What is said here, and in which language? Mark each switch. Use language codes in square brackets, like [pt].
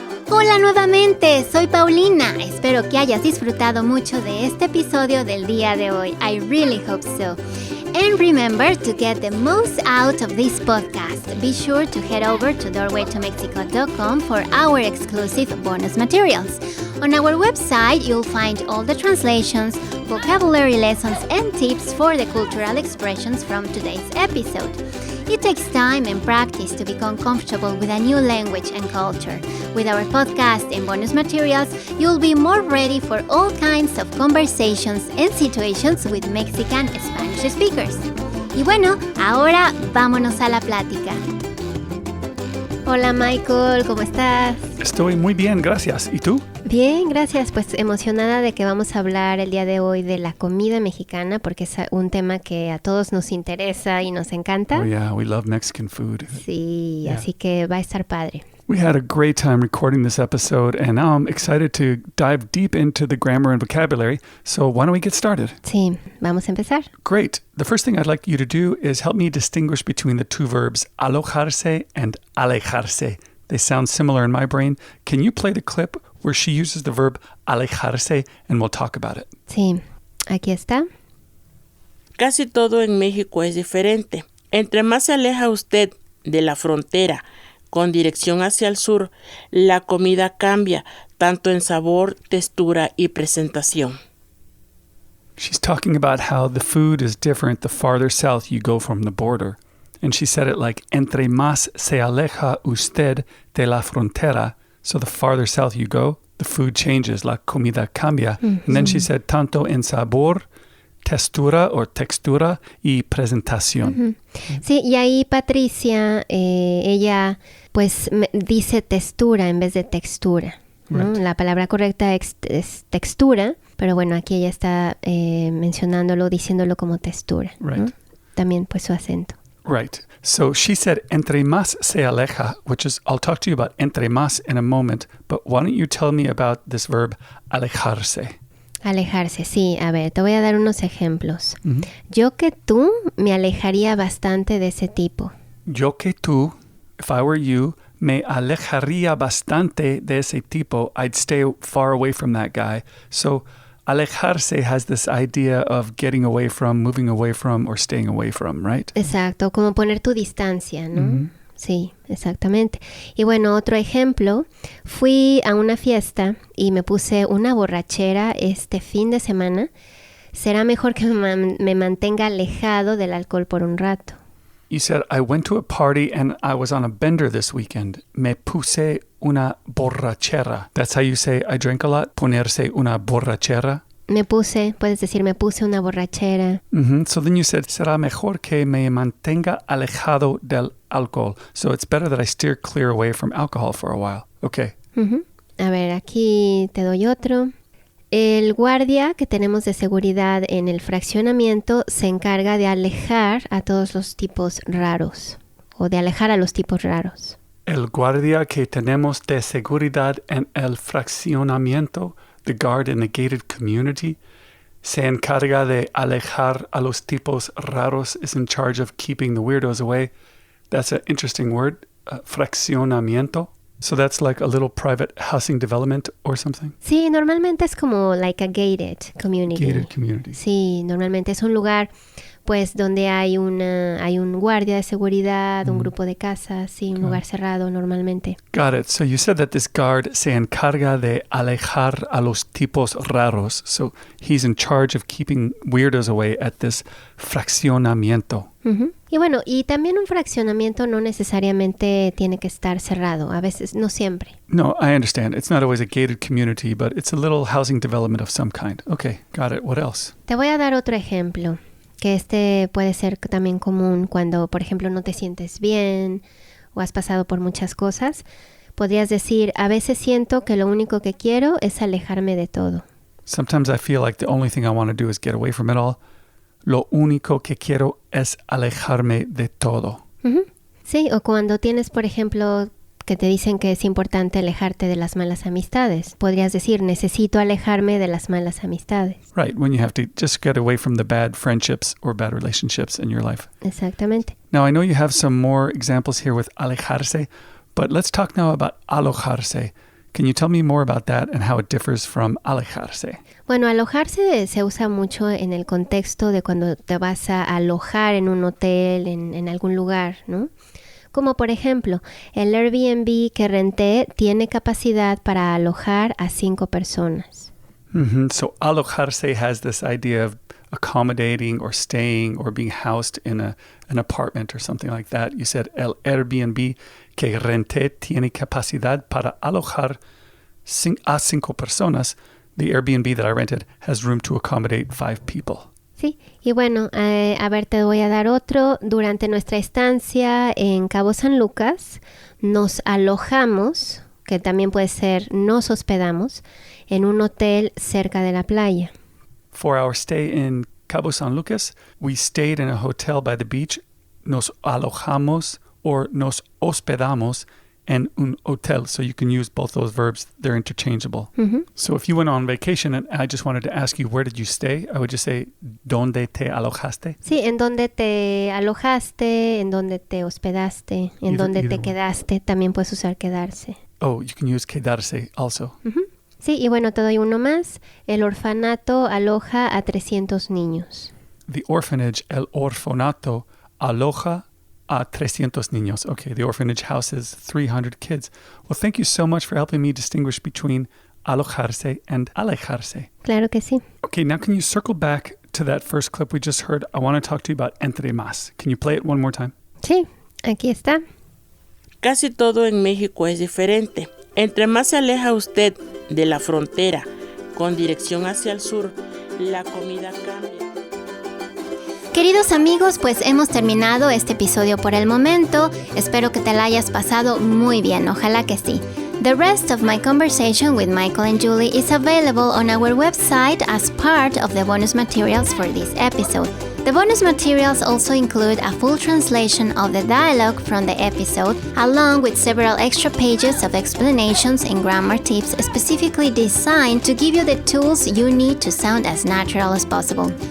[es] Hola nuevamente, soy Paulina. Espero que hayas disfrutado mucho de este episodio del día de hoy. [en] I really hope so. And remember to get the most out of this podcast. Be sure to head over to doorwaytomexico.com for our exclusive bonus materials. On our website, you'll find all the translations, vocabulary lessons, and tips for the cultural expressions from today's episode. It takes time and practice to become comfortable with a new language and culture. With our podcast and bonus materials, you'll be more ready for all kinds of conversations and situations with Mexican Spanish speakers. [es] Y bueno, ahora vámonos a la plática. Hola Michael, ¿cómo estás? Estoy muy bien, gracias. ¿Y tú? Bien, gracias. Pues emocionada de que vamos a hablar el día de hoy de la comida mexicana porque es un tema que a todos nos interesa y nos encanta. [en] Oh yeah, we love Mexican food. [es] Sí, [en] Yeah. [es] Así que va a estar padre. [en] We had a great time recording this episode, and now I'm excited to dive deep into the grammar and vocabulary. So why don't we get started? [es] Sí, vamos a empezar. [en] Great. The first thing I'd like you to do is help me distinguish between the two verbs alojarse and alejarse. They sound similar in my brain. Can you play the clip where she uses the verb alejarse, and we'll talk about it? [es] Sí, aquí está. Casi todo en México es diferente. Entre más se aleja usted de la frontera con dirección hacia el sur, la comida cambia, tanto en sabor, textura y presentación. [en] She's talking about how the food is different the farther south you go from the border. And she said it like, [es] entre más se aleja usted de la frontera. [en] So the farther south you go, the food changes, [es] la comida cambia. [en] And then she said, [es] tanto en sabor, textura y presentación. Sí, y ahí Patricia, ella pues dice textura en vez de textura, ¿no? [en] Right. [es] La palabra correcta es textura, pero bueno, aquí ella está mencionándolo, diciéndolo como textura, ¿no? [en] Right. [es] También pues su acento. [en] Right. So she said, entre más se aleja, which is, I'll talk to you about entre más in a moment, but why don't you tell me about this verb alejarse? [es] Alejarse, sí. A ver, te voy a dar unos ejemplos. Yo que tú me alejaría bastante de ese tipo. Yo que tú, [en] if I were you, [es] me alejaría bastante de ese tipo. [en] I'd stay far away from that guy. So alejarse has this idea of getting away from, moving away from, or staying away from, right? [es] Exacto, como poner tu distancia, ¿no? Sí, exactamente. Y bueno, otro ejemplo, fui a una fiesta y me puse una borrachera este fin de semana. Será mejor que me mantenga alejado del alcohol por un rato. [en] You said, I went to a party and I was on a bender this weekend. [es] Me puse una borrachera. [en] That's how you say I drank a lot? [es] Ponerse una borrachera? Puedes decir, me puse una borrachera. [en] So then you said, [es] será mejor que me mantenga alejado del alcohol. [en] So it's better that I steer clear away from alcohol for a while. Okay. [es] A ver, aquí te doy otro. El guardia que tenemos de seguridad en el fraccionamiento se encarga de alejar a todos los tipos raros o de alejar a los tipos raros. El guardia que tenemos de seguridad en el fraccionamiento, [en] the guard in the gated community, [es] se encarga de alejar a los tipos raros, [en] is in charge of keeping the weirdos away. That's an interesting word, fraccionamiento. So that's like a little private housing development or something? [es] Sí, normalmente es como [en] like a gated community. Gated community. [es] Sí, normalmente es un lugar pues donde hay un guardia de seguridad, un grupo de casas, sí, un lugar cerrado normalmente. [en] Got it. So you said that this guard [es] se encarga de alejar a los tipos raros. [en] So he's in charge of keeping weirdos away at this fraccionamiento. [es] Y bueno, y también un fraccionamiento no necesariamente tiene que estar cerrado, a veces, no siempre. [en] No, I understand. It's not always a gated community, but it's a little housing development of some kind. Okay, got it. What else? [es] Te voy a dar otro ejemplo, que este puede ser también común cuando, por ejemplo, no te sientes bien o has pasado por muchas cosas. Podrías decir, a veces siento que lo único que quiero es alejarme de todo. [en] Sometimes I feel like the only thing I want to do is get away from it all. [es] Lo único que quiero es alejarme de todo. Sí, o cuando tienes, por ejemplo, que te dicen que es importante alejarte de las malas amistades. Podrías decir, necesito alejarme de las malas amistades. [en] Right, when you have to just get away from the bad friendships or bad relationships in your life. [es] Exactamente. [en] Now, I know you have some more examples here with alejarse, but let's talk now about alojarse. Can you tell me more about that and how it differs from alejarse? [es] Bueno, alojarse se usa mucho en el contexto de cuando te vas a alojar en un hotel, en algún lugar, ¿no? Como por ejemplo, el Airbnb que renté tiene capacidad para alojar a 5 personas. [en] So alojarse has this idea of accommodating or staying or being housed in an apartment or something like that. You said [es] el Airbnb que renté tiene capacidad para alojar a 5 personas. [en] The Airbnb that I rented has room to accommodate 5 people. [es] Sí, y bueno, a ver, te voy a dar otro. Durante nuestra estancia en Cabo San Lucas, nos alojamos, que también puede ser nos hospedamos, en un hotel cerca de la playa. [en] For our stay in Cabo San Lucas, we stayed in a hotel by the beach. [es] Nos alojamos or nos hospedamos en un hotel. [en] So you can use both those verbs. They're interchangeable. So if you went on vacation and I just wanted to ask you, where did you stay? I would just say, [es] ¿dónde te alojaste? Sí, en donde te alojaste, en donde te hospedaste, en donde te quedaste. También puedes usar quedarse. [en] Oh, you can use quedarse also. [es] Sí, y bueno, te doy uno más. El orfanato aloja a 300 niños. [en] The orphanage, [es] el orfanato, aloja a 300 niños. [en] Okay, the orphanage houses 300 kids. Well, thank you so much for helping me distinguish between alojarse and alejarse. [es] Claro que sí. [en] Okay, now can you circle back to that first clip we just heard? I want to talk to you about entre más. Can you play it one more time? [es] Sí, aquí está. Casi todo en México es diferente. Entre más se aleja usted de la frontera con dirección hacia el sur, la comida cambia. Queridos amigos, pues hemos terminado este episodio por el momento. Espero que te la hayas pasado muy bien, ojalá que sí. [en] The rest of my conversation with Michael and Julie is available on our website as part of the bonus materials for this episode. The bonus materials also include a full translation of the dialogue from the episode, along with several extra pages of explanations and grammar tips specifically designed to give you the tools you need to sound as natural as possible.